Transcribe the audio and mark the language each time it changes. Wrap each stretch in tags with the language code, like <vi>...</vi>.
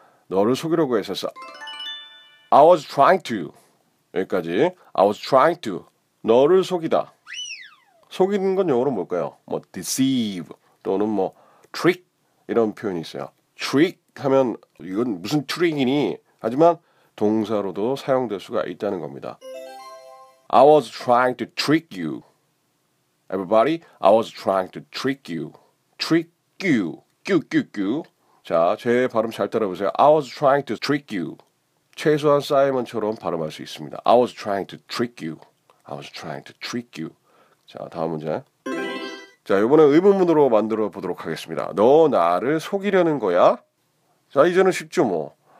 <ko>너를 속이려고 했었어.</ko> <en>I was trying to.</en> <ko>여기까지.</ko> <en>I was trying to.</en> <ko>너를 속이다. 속이는 건 영어로 뭘까요? 뭐 deceive 또는 뭐 trick 이런 표현이 있어요. trick 하면 이건 무슨 trick이니? 하지만 동사로도 사용될 수가 있다는 겁니다.</ko> <en>I was trying to trick you. Everybody, I was trying to trick you. Trick you. 큐큐큐.</en> <ko>자, 제 발음 잘 따라보세요.</ko> <en>I was trying to trick you.</en> <ko>최소한 사이먼처럼 발음할 수 있습니다.</ko> <en>I was trying to trick you. I was trying to trick you.</en> <ko>자, 다음 문제. 자, 이번에 의문문으로 만들어 보도록 하겠습니다. 너 나를 속이려는 거야? 자, 이제는 쉽죠, 뭐.</ko>